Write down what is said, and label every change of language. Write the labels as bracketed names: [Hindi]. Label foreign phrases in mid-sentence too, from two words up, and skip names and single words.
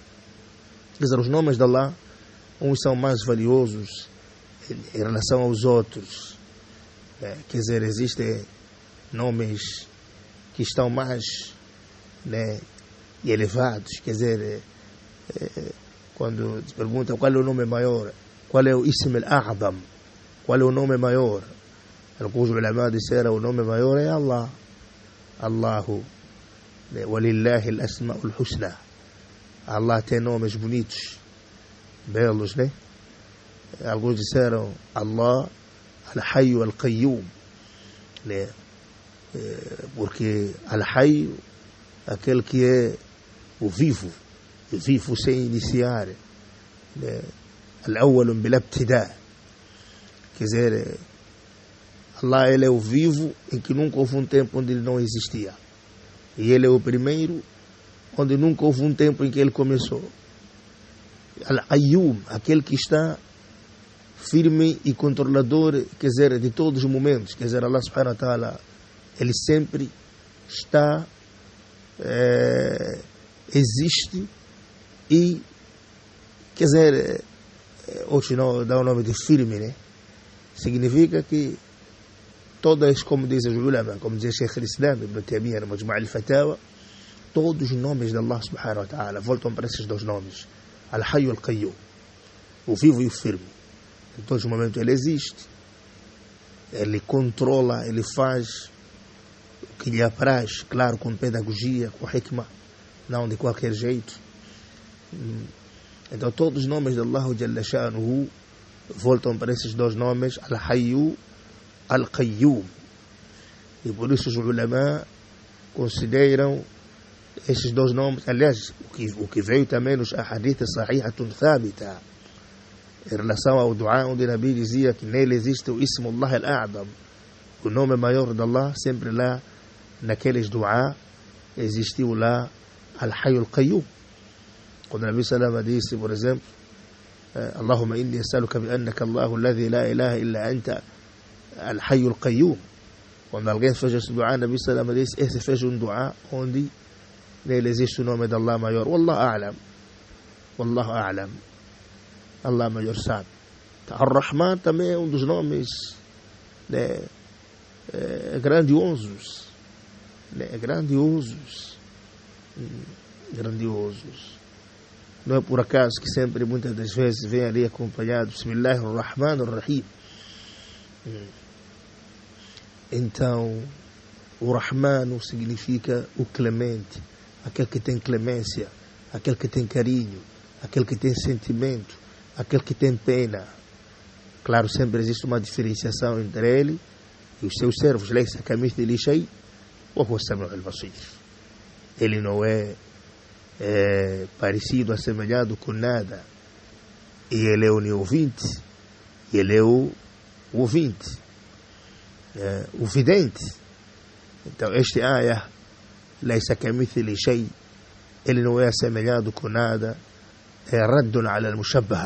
[Portuguese] Quer dizer, os nomes de Allah, uns são mais valiosos em relação aos outros. Quer dizer, existem nomes que estão mais, né, elevados. Quer dizer, quando te perguntam qual é o nome maior, qual é o [Arabic] الاسم الأعظم, [Portuguese] qual é o nome maior, alguns ulama disseram o nome maior é Allah. [Arabic] الله، ولله الأسماء الحسنى. [Portuguese] Allah tem nomes bonitos, belos, né? Alguns disseram [Arabic] الله الحي القيوم, [Portuguese] né? Porque al-Hayyu, aquele que é o vivo sem iniciar, né? [Arabic] الأول بالابتداء', [Portuguese] quer dizer, Allah, ele é o vivo em que nunca houve um tempo onde ele não existia. E ele é o primeiro, onde nunca houve um tempo em que ele começou. Al-Qayyum, aquele que está firme e controlador, quer dizer, de todos os momentos. Quer dizer, [Arabic] الله سبحانه وتعالى, [Portuguese] ele sempre está, existe e, quer dizer, hoje não dá o nome de firme, né? Significa que todas, como dizem os ulama, como dizia Sheikh al-Islam Ibn Taymiyyah no Majmu' al-Fatawa, todos os nomes de [Arabic] الله سبحانه وتعالى [Portuguese] voltam para esses dois nomes, Al-Hayy e Al-Qayyum, o vivo e o firme. Em todos os momentos ele existe, ele controla, ele faz o que lhe apraz, claro, com pedagogia, com hikmah, não de qualquer jeito. Então todos os nomes de [Arabic] الله جل شأنه [Portuguese] voltam para esses dois nomes, Al-Hayy, Al-Qayyum. E por isso os ulama consideram esses dois nomes, aliás, o que veio também nos [Arabic] أحاديث صحيحة ثابتة, [Portuguese] em relação ao dua, onde o Nabi dizia que nele existe o [Arabic] اسم الله الأعظم, [Portuguese] o nome maior de Allah, sempre lá, naqueles dua, existiu lá Al-Hayy Al-Qayyum. Quando o [Arabic] النبي صلى الله [Portuguese] disse, por exemplo, [Arabic] اللهم إني أسألك بأنك الله الذي لا إله إلا أنت الحي القيوم. [Portuguese] Quando alguém fez esse dua, o [Arabic] النبي صلى الله [Portuguese] disse, esse fez um dua onde nele existe o nome de Allah maior. [Arabic] والله أعلم. والله أعلم. [Portuguese] Allah maior sabe. Ar-Rahman também é um dos nomes, né, grandiosos. Né, grandiosos. Não é por acaso que sempre, muitas das vezes, vem ali acompanhado Bismillahir-Rahmanir-Rahim. Então, o Rahman significa o clemente, aquele que tem clemência, aquele que tem carinho, aquele que tem sentimento, aquele que tem pena. Claro, sempre existe uma diferenciação entre ele e os seus servos. [Arabic] ليس كمثله شيء وهو السميع البصير. [Portuguese] Ele não é parecido, assemelhado com nada. E ele é o ouvinte, e ele é o ouvinte, o vidente. Então, este ayah, [Arabic] ليس كمثله شيء, [Portuguese] ele não é assemelhado com nada, é [Arabic] رد على المشبهة.